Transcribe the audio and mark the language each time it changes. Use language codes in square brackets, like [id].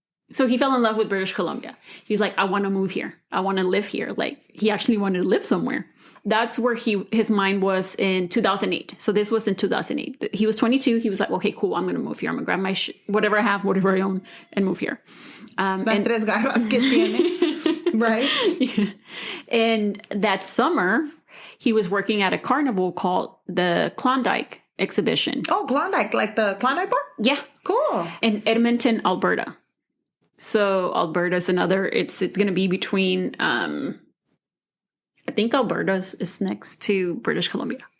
[en] So he fell in love with British Columbia. He's like, I want to move here. I want to live here. Like, he actually wanted to live somewhere. That's where his mind was in 2008. So this was in 2008. He was 22. He was like, okay, cool. I'm going to move here. I'm going to grab my whatever I have, whatever I own, and move here. [es] Las tres garras que tiene. [en] Right? Yeah. And that summer, he was working at a carnival called the Klondike Exhibition. Oh, Klondike, like the Klondike bar? Yeah. Cool. In Edmonton, Alberta. So Alberta's another, it's going to be between, I think Alberta is next to British Columbia.